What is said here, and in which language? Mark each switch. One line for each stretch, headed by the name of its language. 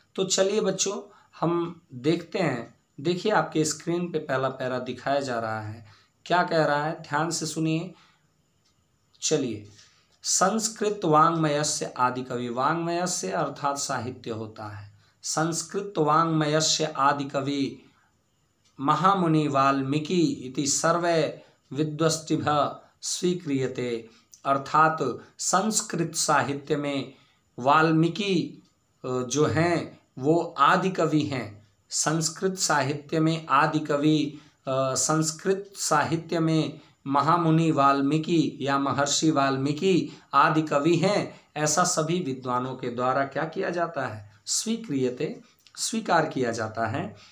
Hindi: तो चलिए बच्चों, हम देखते हैं। देखिए आपके स्क्रीन पे पहला पैरा दिखाया जा रहा है, क्या कह रहा है, ध्यान से सुनिए। चलिए,
Sanskrit: संस्कृत वाङ्मयस्य आदि कवि,
Hindi: वाङ्मयस्य अर्थात साहित्य होता है।
Sanskrit: संस्कृत वाङ्मयस्य आदि कवि महामुनि वाल्मीकि इति सर्वे विद्वस्तिभ्यः स्वीक्रियते।
Hindi: अर्थात संस्कृत साहित्य में वाल्मीकि जो हैं वो आदि कवि हैं। संस्कृत साहित्य में आदि कवि, संस्कृत साहित्य में महामुनि वाल्मीकि या महर्षि वाल्मीकि आदि कवि हैं, ऐसा सभी विद्वानों के द्वारा क्या किया जाता है, स्वीक्रियते, स्वीकार किया जाता है।